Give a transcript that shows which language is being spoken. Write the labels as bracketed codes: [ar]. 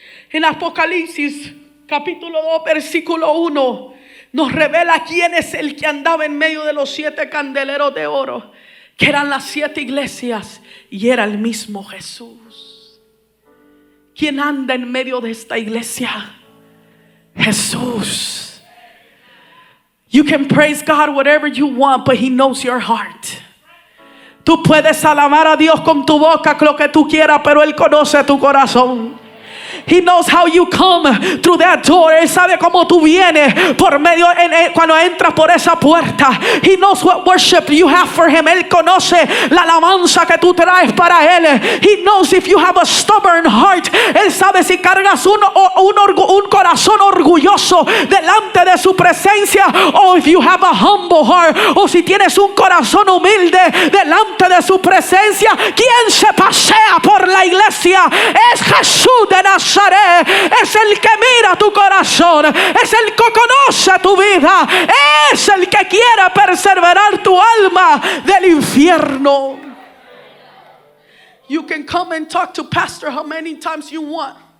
[es] En Apocalipsis capítulo 2 versículo 1 nos revela quién es el que andaba en medio de los 7 candeleros de oro, que eran las 7 iglesias, y era el mismo Jesús. ¿Quién anda en medio de esta iglesia? Jesús. [en] You can praise God whatever you want, but He knows your heart. [es] Tú puedes alabar a Dios con tu boca lo que tú quieras, pero Él conoce tu corazón. [en] He knows how you come through that door. [es] Él sabe cómo tú vienes por medio cuando entras por esa puerta. [en] He knows what worship you have for Him. [es] Él conoce la alabanza que tú traes para Él. [en] He knows if you have a stubborn heart. [es] Él sabe si cargas un corazón orgulloso delante de su presencia, o [en] if you have a humble heart, [es] o si tienes un corazón humilde delante de su presencia. ¿Quién se pasea por la iglesia? Es Jesús de Nazaret. Es el que mira tu corazón, es el que conoce tu vida, es el que quiere preservar tu alma del infierno. [en] You can come and talk to pastor how many times you want.